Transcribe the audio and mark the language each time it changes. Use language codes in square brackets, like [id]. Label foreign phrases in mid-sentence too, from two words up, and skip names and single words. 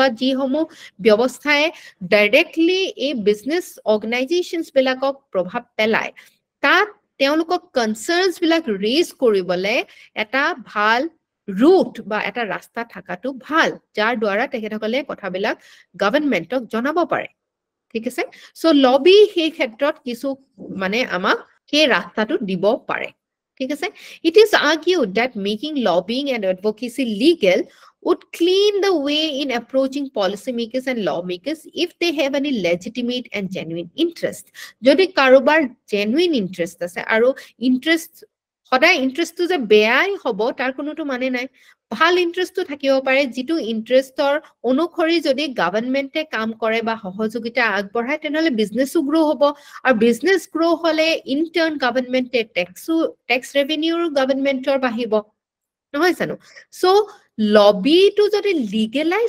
[as] যিসমূহ ব্যৱস্থাই ডাইৰেক্টলি এই [en] business organisations [as] বিলাকক প্ৰভাৱ পেলায় তাত তেওঁলোকক কনচাৰ্নছ বিলাক ৰেজ কৰিবলৈ এটা ভাল ৰুট বা এটা ৰাস্তা থাকাটো ভাল যাৰ দ্বাৰা তেখেতসকলে কথাবিলাক গভৰ্ণমেণ্টক জনাব পাৰে ঠিক আছে সো লবি সেই ক্ষেত্ৰত কিছু মানে আমাক সেই ৰাস্তাটো দিব পাৰে ঠিক আছে [en] it is argued that making lobbying and advocacy legal would clean the way in approaching policymakers and lawmakers if they have any legitimate and genuine interest [as] যদি কাৰোবাৰ [en] genuine interest [as] আছে আৰু [en] interest [as] সদায় ইন্টারেস্টটো যে বেয়াই হ'ব তাৰ কোনোটো মানে নাই ভাল ইন্টারেস্টটো থাকিব পাৰে যিটো ইন্টারেস্টৰ অনুসৰি যদি গভৰ্ণমেণ্টে কাম কৰে বা সহযোগিতা আগবঢ়ায় তেনেহলে বিজনেসও গ্ৰো হ'ব আৰু বিজনেস গ্ৰো হলে [en] in turn government tax revenue [as] গভৰ্ণমেণ্টৰ বাঢ়িব নহয় জানো সো লবিটো যদি লিগেলাইজ